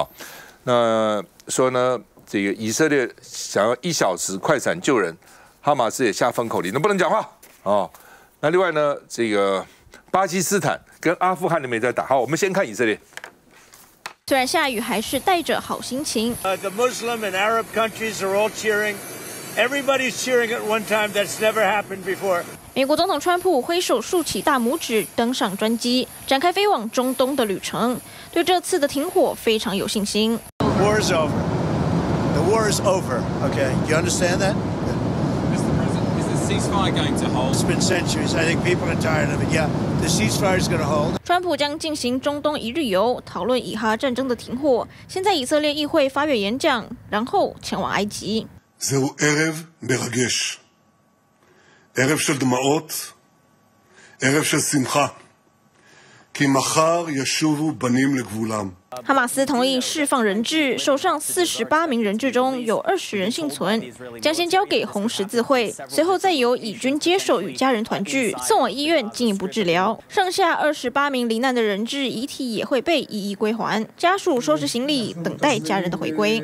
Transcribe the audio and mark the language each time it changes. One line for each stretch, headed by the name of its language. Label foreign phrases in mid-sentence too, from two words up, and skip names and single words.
Chinese: 那说呢，这个以色列想要1小时快闪救人，哈马斯也下封口令，能不能讲话哦？那另外呢，这个巴基斯坦跟阿富汗那边在打，好，我们先看以色列。虽然下雨，还是带着好心情。
English: The Muslim and Arab countries are all cheering. Everybody's cheering at one time. That's never happened before. 美国总统川普挥手竖起大拇指，登上专机，展开飞往中东的旅程。对这次的停火非常有信心。 War is over. The war is over. Okay, you understand that? Mr. President, is the ceasefire going to hold? It's been centuries. I think people are tired of it. Yeah, the ceasefire is going to hold.
Chinese: 川普将进行中东1日游，讨论以哈战争的停火。先在以色列议会发表演讲，然后前往埃及。
Hebrew: זהו ערב מרגש. ערב של דמעות, ערב של שמחה. כי מחר ישובו בנים לגבולם.
Chinese: 哈马斯同意释放人质，手上48名人质中有20人幸存，将先交给红十字会，随后再由以军接手与家人团聚，送往医院进一步治疗。剩下28名罹难的人质遗体也会被一一归还，家属收拾行李，等待家人的回归。